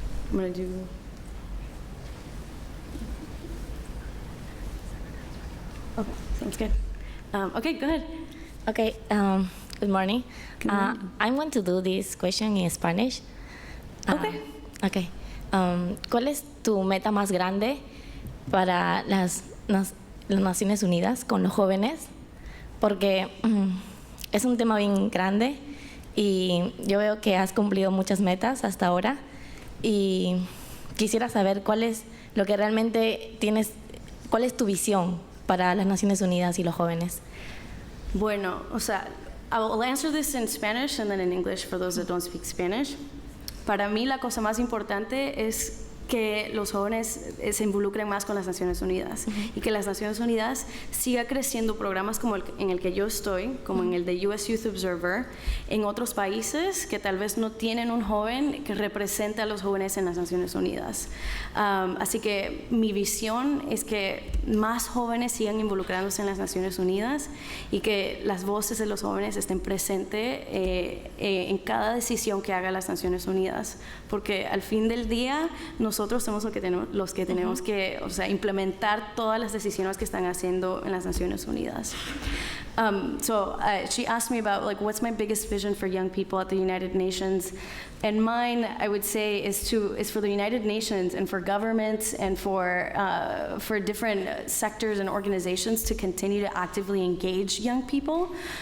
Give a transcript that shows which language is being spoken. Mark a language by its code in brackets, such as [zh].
[en] I'm going to do... Okay, sounds good. Okay, go ahead. Okay, good morning. I'm going to do this question in Spanish. Okay. Okay. [es] ¿Cuál es tu meta más grande para las Naciones Unidas con los jóvenes? Porque es un tema bien grande y yo veo que has cumplido muchas metas hasta ahora y quisiera saber cuál es lo que realmente tienes, cuál es tu visión para las Naciones Unidas y los jóvenes. Bueno, o sea, [en] I'll answer this in Spanish and then in English for those that don't speak Spanish. [es] Para mí la cosa más importante es que los jóvenes se involucren más con las Naciones Unidas y que las Naciones Unidas siga creciendo programas como en el que yo estoy, como en el de US Youth Observer, en otros países que tal vez no tienen un joven que represente a los jóvenes en las Naciones Unidas. Así que mi visión es que más jóvenes sigan involucrándose en las Naciones Unidas y que las voces de los jóvenes estén presentes en cada decisión que haga las Naciones Unidas, porque al fin del día nosotros somos los que tenemos que, o sea, implementar todas las decisiones que están haciendo en las Naciones Unidas. [en] She asked me about like what's my biggest vision for young people at the United Nations, and mine, I would say, is for the United Nations and for governments and for different sectors and organizations to continue to actively engage young people.